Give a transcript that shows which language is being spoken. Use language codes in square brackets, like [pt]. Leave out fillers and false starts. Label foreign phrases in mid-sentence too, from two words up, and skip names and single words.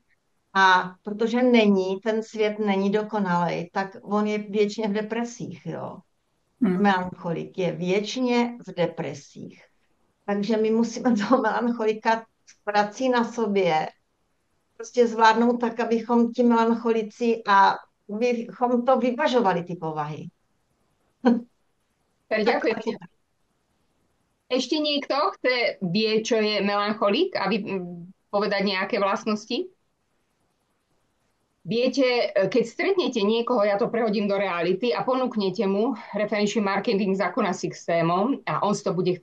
[cs] A protože ten svět není dokonalý, tak on je věčně v depresích, jo. Melancholik je věčně v depresích. Takže my musíme toho melancholika s prací na sobě prostě zvládnout tak, abychom ti melancholici a abychom to vyvažovali, ty povahy. [sk] Ďakujem. Ešte niekto vie, čo je melancholík? povedať nejaké vlastnosti? Viete, keď stretnete niekoho, ja to prehodím do reality a ponúknete mu referenčný marketing zákona systémom a on si to bude